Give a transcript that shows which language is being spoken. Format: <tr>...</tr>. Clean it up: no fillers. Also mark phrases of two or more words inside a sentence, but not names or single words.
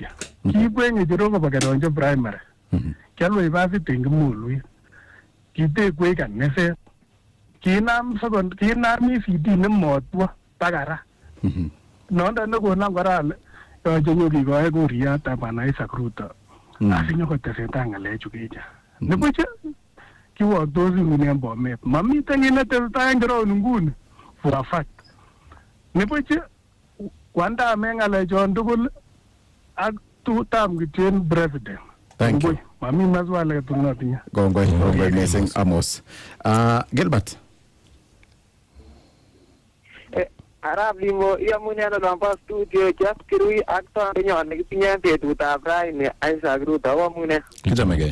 <kln>Kiibwech ng'echerok kobo Keronjo primary, kialwe university en Kimulwet, kitekwech kaniset, kinam ECD nemotwo baka ra. Nondon nekonam kora ale yoche nyokikoi kuryatab Bwana Isaac Ruto asinyokotesetai ng'alechu kicha. Nibuch kiwoktosi nguni en Bomet, mamiten kit netesetai en ground nguni</kln> <en>for a fact.</en> <kln>Nibuch kwandame ng'alechon tugul ak tam kityo en president.</kln> <en>Thank you.</en> <kln>Mami maswala ketunotinye. Kongoi missing Amos. Gilbert. Arap Limo iamune ano nombo studio Jeff Kirui ak tondenyon nekitinye betutab raini Isaac Ruto amune. Kichamegei.</kln>